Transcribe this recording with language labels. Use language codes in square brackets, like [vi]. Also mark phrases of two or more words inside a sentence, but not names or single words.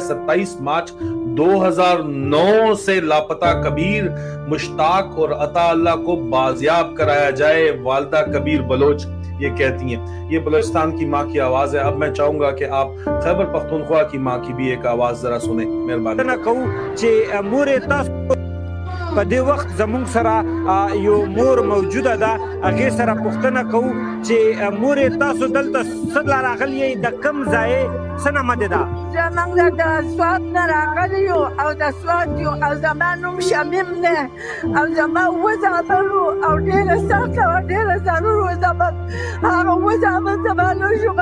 [ur] 27 مارچ 2009 سے لاپتہ کبیر مشتاق اور عطا اللہ کو بازیاب کرایا جائے. والدہ کبیر بلوچ یہ کہتی ہیں. یہ بلوچستان کی ماں کی آواز ہے. اب میں چاہوں گا کہ آپ خیبر پختونخوا کی ماں کی بھی ایک آواز ذرا سنیں. مہربانی. [ps] په دې وخت زموږ سره یو مور موجوده ده، هغې سره پوښتنه کوو چې مورې تاسو دلته څه له راغلي یئ، د کوم ځای څه نامه ده؟ زموږ د سوات نه راغلي یو او د سوات یو او زما نوم شمیم دی او زما اووه زامن وو او ډېره سخته وه، ډېره ضرور وه زموږ هغه اووه زامن زما لوی شو.